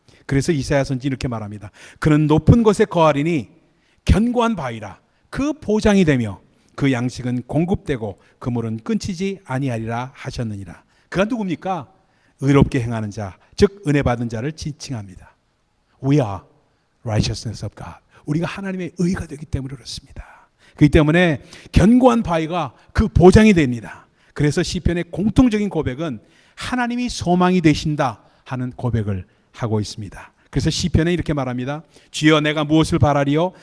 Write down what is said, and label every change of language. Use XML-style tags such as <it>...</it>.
<ko>그래서 이사야 선지 이렇게 말합니다. 그는 높은 곳에 거하리니 견고한 바위라. 그 보장이 되며 그 양식은 공급되고 그물은 끊치지 아니하리라 하셨느니라. 그가 누굽니까? 의롭게 행하는 자, 즉 은혜 받은 자를 지칭합니다.</ko> <en>We are righteousness of God.</en> <ko>우리가 하나님의 의가 되기 때문에 그렇습니다. 그렇기 때문에 견고한 바위가 그 보장이 됩니다. 그래서 시편의 공통적인 고백은 하나님이 소망이 되신다 하는 고백을 하고 있습니다. 그래서 시편에 이렇게 말합니다. 주여 내가 무엇을 바라리요?</ko>